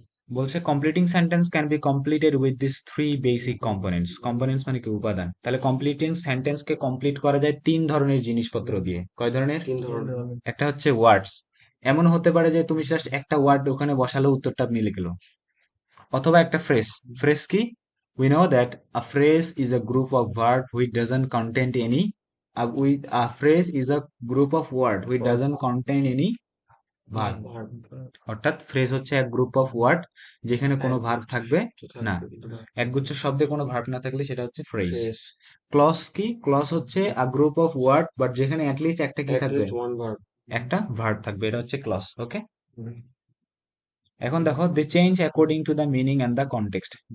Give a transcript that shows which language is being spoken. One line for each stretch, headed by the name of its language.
English: বলছে completing sentence can be completed with this three basic components. Components
Bangla: মানে কি? উপাদান। তাহলে কমপ্লিটিং সেন্টেন্স কে কমপ্লিট করা যায় তিন ধরনের জিনিসপত্র দিয়ে। কয় ধরনের? তিন ধরনের। একটা হচ্ছে ওয়ার্ডস। এমন হতে পারে যে তুমি জাস্ট একটা ওয়ার্ড ওখানে বসালে উত্তরটা মিলে গেল। অথবা একটা ফ্রেজ। ফ্রেজ কি?
English: we know that a phrase is a group of verb which doesn't contain any a phrase is a group of word which doesn't contain any verb। Verb
Bangla: অর্থাৎ ফ্রেজ হচ্ছে এক
English: group of word
Bangla: যেখানে কোনো verb থাকবে না। থাকবে কিন্তু verb. একগুচ্ছ শব্দে কোনো ভার্ব না থাকলে সেটা হচ্ছে ফ্রেজ।
English: phrase
Bangla: ক্লজ কি?
English: clause হচ্ছে a group of word but যেখানে at least
Bangla: একটা কি থাকবে?
English: At least one verb.
Bangla: একটা ভার্ব থাকবে, এটা হচ্ছে ক্লজ।
English: okay,
Bangla: এখন দেখো
English: They change according to the meaning and the context.